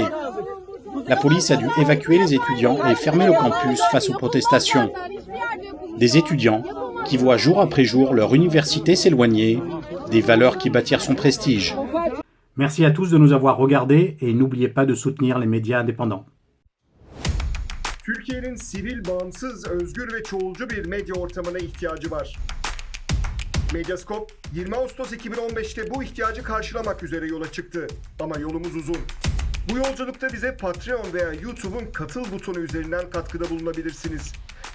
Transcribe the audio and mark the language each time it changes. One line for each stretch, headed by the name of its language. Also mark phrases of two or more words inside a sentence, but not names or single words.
French: La police a dû évacuer les étudiants et fermer le campus face aux protestations. Des étudiants qui voient jour après jour leur université s'éloigner, des valeurs qui bâtirent son prestige. Merci à tous de nous avoir regardés et n'oubliez pas de soutenir les médias indépendants.
Turkish: Türkiye'nin sivil, bağımsız, özgür ve çoğulcu bir medya ortamına ihtiyacı var. Medyascope 20 Ağustos 2015'te bu ihtiyacı karşılamak üzere yola çıktı. Ama yolumuz uzun. Bu yolculukta bize Patreon veya YouTube'un katıl butonu üzerinden katkıda bulunabilirsiniz.